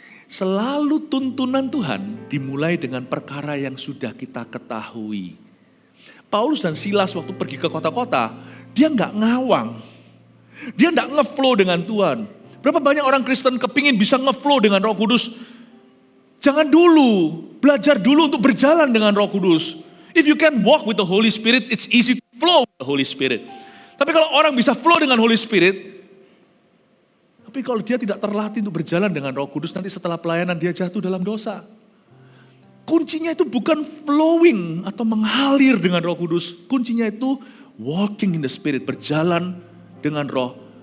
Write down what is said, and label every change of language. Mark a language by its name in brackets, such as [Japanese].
[Indonesian] Selalu tuntunan Tuhan dimulai dengan perkara yang sudah kita ketahui. Paulus dan Silas waktu pergi ke kota-kota, dia gak ngawang. Dia gak ngeflow dengan Tuhan. Berapa banyak orang Kristen kepingin bisa ngeflow dengan Roh Kudus. Jangan dulu, belajar dulu untuk berjalan dengan Roh Kudus. [English] If you can walk with the Holy Spirit, it's easy to flow with the Holy Spirit. [Indonesian] Tapi kalau orang bisa flow dengan Holy Spirit, tapi kalau dia tidak terlatih untuk berjalan dengan Roh Kudus, nanti setelah pelayanan dia jatuh dalam dosa. Kuncinya itu bukan flowing atau mengalir dengan Roh Kudus. Kuncinya itu [English] walking in the Spirit, [Indonesian] berjalan dengan Roh.